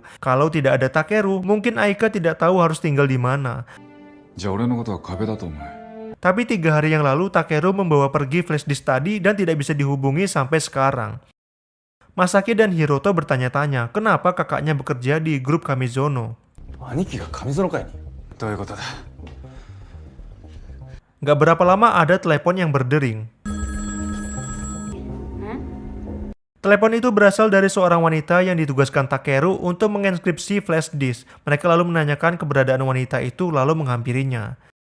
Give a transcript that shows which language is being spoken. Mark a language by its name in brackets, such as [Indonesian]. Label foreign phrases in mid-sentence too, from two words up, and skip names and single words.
[Indonesian] Kalau tidak ada Takeru, mungkin Aika tidak tahu harus tinggal di mana. Tapi 3 hari yang lalu Takeru membawa pergi flash disk tadi dan tidak bisa dihubungi sampai sekarang. Masaki dan Hiroto bertanya-tanya kenapa kakaknya bekerja di grup Kamizono. [Japanese] 兄貴が上園会に。どういうことだ。 [Indonesian] Gak berapa lama ada telepon yang berdering. Telepon itu berasal dari seorang wanita yang ditugaskan Takeru untuk menginskripsi flash disk. Mereka lalu menanyakan keberadaan wanita itu lalu menghampirinya.